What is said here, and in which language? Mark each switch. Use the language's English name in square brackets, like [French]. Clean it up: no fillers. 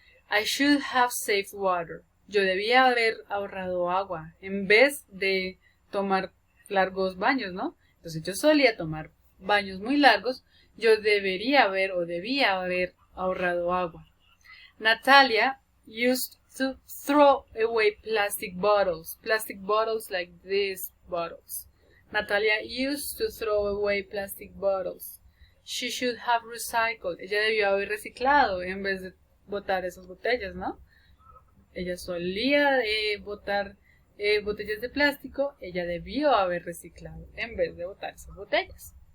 [English] I should have saved water. [Spanish] Yo debía haber ahorrado agua en vez de tomar largos baños, ¿no? Entonces yo solía tomar baños muy largos. Yo debía haber o debía haber ahorrado agua. [English] Natalia used to throw away plastic bottles like these bottles. Natalia used to throw away plastic bottles. She should have recycled. [Spanish] Ella debió haber reciclado en vez de botar esas botellas, ¿no? Ella solía botar botellas de plástico. Ella debió haber reciclado en vez de botar esas botellas.